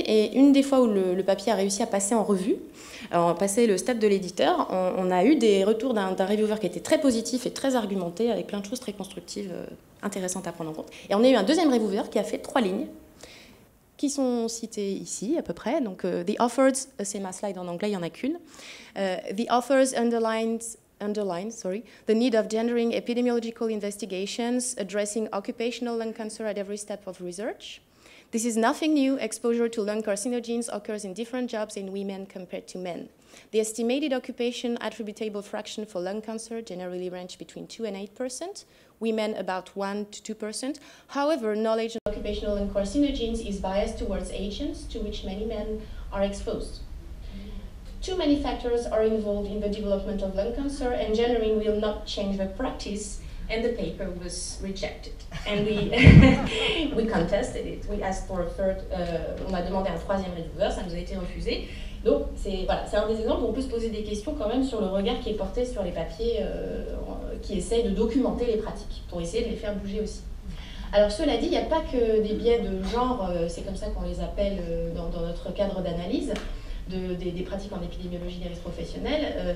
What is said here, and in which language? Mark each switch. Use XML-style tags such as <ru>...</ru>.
<fr>Et une des fois où le papier a réussi à passer en revue, passer le stade de l'éditeur, on a eu des retours d'un reviewer qui était très positif et très argumenté, avec plein de choses très constructives, intéressantes à prendre en compte. Et on a eu un deuxième reviewer qui a fait 3 lignes, qui sont cités ici à peu près. Donc,</fr> <en>the authors,</en> <fr>c'est ma slide en anglais, il n'y en a qu'une.</fr> <en>The authors underline the need of gendering epidemiological investigations addressing occupational lung cancer at every step of research. This is nothing new. Exposure to lung carcinogens occurs in different jobs in women compared to men. The estimated occupation attributable fraction for lung cancer generally range between 2 and 8%, women about 1 to 2%. However, knowledge of occupational lung carcinogens is biased towards agents to which many men are exposed. Too many factors are involved in the development of lung cancer, and gendering will not change the practice, and the paper was rejected. And we contested it. We asked for a third,</en> <fr>on a demandé un troisième reviewer, ça nous a été refusé. Donc c'est voilà, un des exemples où on peut se poser des questions quand même sur le regard qui est porté sur les papiers qui essayent de documenter les pratiques, pour essayer de les faire bouger aussi. Alors cela dit, il n'y a pas que des biais de genre, c'est comme ça qu'on les appelle dans notre cadre d'analyse, des pratiques en épidémiologie des risques professionnels.</fr>